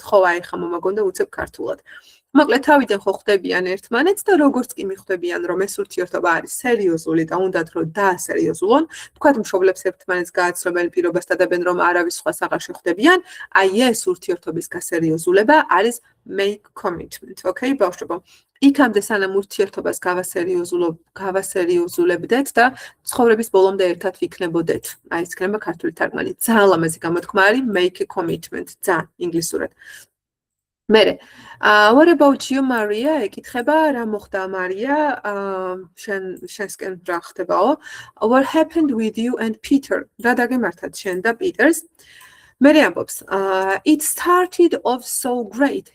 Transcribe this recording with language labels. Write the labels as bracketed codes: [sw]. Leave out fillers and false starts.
[ka] ხო აი ხა მომაგონდა უცებ ქართულად. მოკლედ თავიდან ხო ხვდებიან ერთმანეთს და როგორც კი მიხვდებიან რომ ეს ურთიერთობა არის სერიოზული და უნდათ რომ დაასერიოზულონ, თქვათ მშობლებს ერთმანეთს გააცნობენ პირობას და დებენ რომ არავის სხვას აღარ შეხვდებიან, აი ეს ურთიერთობის გასერიოზულება არის make commitment. Okay, ბავშვებო. იქამდე სანამ ურთიერთობას გავასერიოზულებდეთ და ცხოვრების ბოლომდე ერთად ვიქნებოდეთ. აი ეს იქნება ქართული თარგმანი. ძალიან ლამაზი გამოთქმა არის make a commitment. ძალიან ინგლისურად. [en] მერე, what about you, Maria? [ka] ეკითხება, რა მოხდა მარია? შენსკენ რა ხდებაო? [en] What happened with you and Peter? [ka] რა დაგემართათ შენ და პიტერს? [en] მერე ამბობს, it started off so great.